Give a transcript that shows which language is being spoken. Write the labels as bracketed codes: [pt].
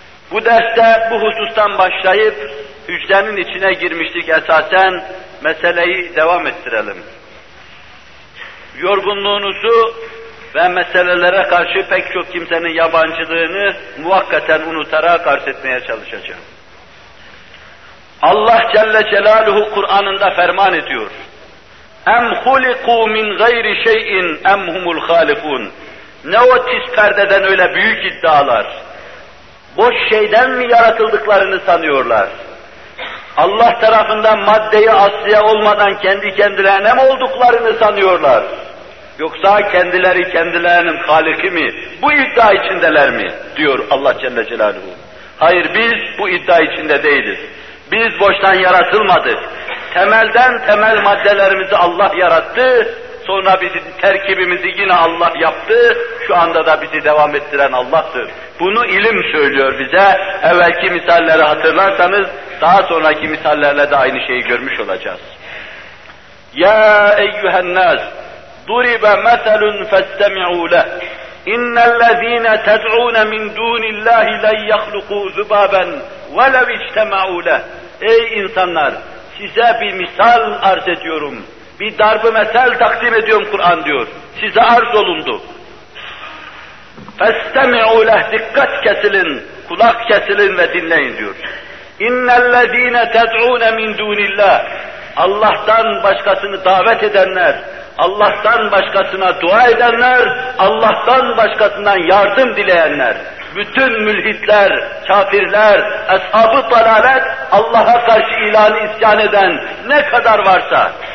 [tr] Bu derste bu husustan başlayıp hücrenin içine girmiştik esasen, meseleyi devam ettirelim. Yorgunluğunuzu ve meselelere karşı pek çok kimsenin yabancılığını muvakkaten unutarak arz etmeye çalışacağım. Allah Celle Celaluhu Kur'an'ında ferman ediyor. [ar] اَمْ خُلِقُوا مِنْ غَيْرِ شَيْءٍ اَمْ هُمُ الْخَالِفُونَ [tr] Ne o tiz perdeden öyle büyük iddialar. Boş şeyden mi yaratıldıklarını sanıyorlar? Allah tarafından maddeyi asliye olmadan kendi kendilerine mi olduklarını sanıyorlar? Yoksa kendileri kendilerinin haliki mi? Bu iddia içindeler mi? Diyor Allah Celle Celaluhu. Hayır, biz bu iddia içinde değiliz. Biz boştan yaratılmadık. temelden temel maddelerimizi Allah yarattı. Sonra bizi terkibimizi yine Allah yaptı. Şu anda da bizi devam ettiren Allah'tır. Bunu ilim söylüyor bize. Evvelki misalleri hatırlarsanız daha sonraki misallerle de aynı şeyi görmüş olacağız. [ar] Ya eyyühen nas duribe meselun festemi'u leh. اِنَّ الَّذ۪ينَ تَدْعُونَ مِنْ دُونِ اللّٰهِ لَنْ يَخْلُقُوا ذُبَابًا وَلَوْ اِجْتَمَعُوا لَهُ [tr] Ey insanlar! Size bir misal arz ediyorum. Bir darb-ı mesel takdim ediyorum Kur'an diyor. Size arz olundu. [ar] فَاسْتَمِعُوا لَهُ [tr] Dikkat kesilin, kulak kesilin ve dinleyin diyor. [ar] اِنَّ الَّذ۪ينَ تَدْعُونَ مِنْ دُونِ اللّٰهِ [tr] Allah'tan başkasını davet edenler, Allah'tan başkasına dua edenler, Allah'tan başkasından yardım dileyenler, bütün mülhitler, kafirler, ashab-ı dalalet, Allah'a karşı ilanı isyan eden ne kadar varsa.